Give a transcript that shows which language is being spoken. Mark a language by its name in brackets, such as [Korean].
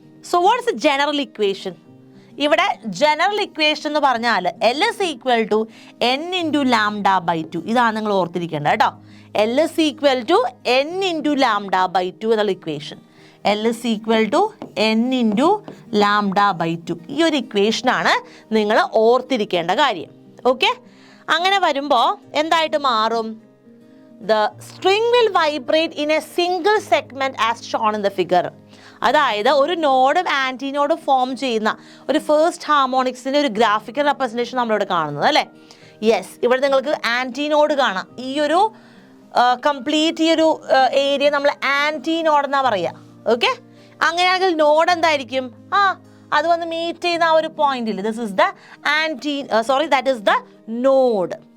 [English] So what is the general equation? [Malayalam] ഇവിടെ general equation എന്ന് പറഞ്ഞാൽ [English] L is equal to n × λ/2. [Malayalam] ഇതാണ് നിങ്ങൾ ഓർത്തിരിക്കേണ്ടത് കേട്ടോ. [English] L is equal to n × λ/2 [Malayalam] എന്നുള്ള equation. [English] L is equal to n × λ/2. [Malayalam] ഈ ഒരു ഇക്വേഷനാണ് നിങ്ങൾ ഓർത്തിരിക്കേണ്ട കാര്യം. ഓക്കെ, അങ്ങനെ വരുമ്പോൾ എന്തായിട്ട് മാറും? [English] The string will vibrate in a single segment as shown in the figure. [Malayalam] അതായത് ഒരു നോഡും ആൻറ്റി നോഡും ഫോം ചെയ്യുന്ന ഒരു ഫസ്റ്റ് ഹാർമോണിക്സിൻ്റെ ഒരു ഗ്രാഫിക്കൽ റെപ്രസെൻറ്റേഷൻ നമ്മളിവിടെ കാണുന്നത് അല്ലേ. യെസ്, ഇവിടെ നിങ്ങൾക്ക് ആൻറ്റി നോഡ് കാണാം. ഈ ഒരു കംപ്ലീറ്റ് ഈ ഒരു ഏരിയ നമ്മൾ ആൻറ്റി നോഡ് എന്നാണ് പറയുക. ഓക്കെ, അങ്ങനെയാണെങ്കിൽ നോഡ് എന്തായിരിക്കും? അത് വന്ന് മീറ്റ് ചെയ്യുന്ന ആ ഒരു പോയിന്റിൽ [English] This is that is the node.